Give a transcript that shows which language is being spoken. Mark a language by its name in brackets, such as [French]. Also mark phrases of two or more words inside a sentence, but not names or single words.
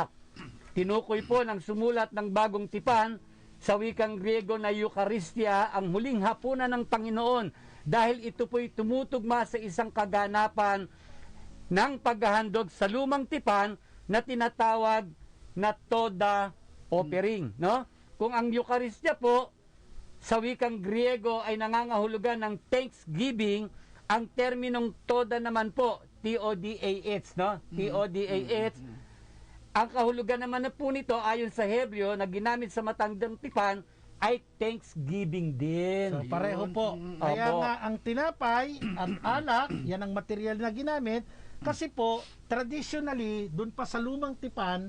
[Filipino] Tinukoy po ng sumulat ng bagong tipan sa wikang Griego na Eukaristya ang huling hapunan ng Panginoon dahil ito po'y tumutugma sa isang kaganapan ng paghahandog sa lumang tipan na tinatawag na Toda Offering, no? Kung ang Eukaristya po sa wikang Griego ay nangangahulugan ng thanksgiving, ang terminong Toda naman po, T-O-D-A-H, no? T-O-D-A-H. Ang kahulugan naman na po nito ayon sa Hebreo na ginamit sa matandang tipan ay thanksgiving din. So pareho po. Kaya Opo. nga ang tinapay at alak, yan ang material na ginamit. Kasi po, traditionally, dun pa sa lumang tipan,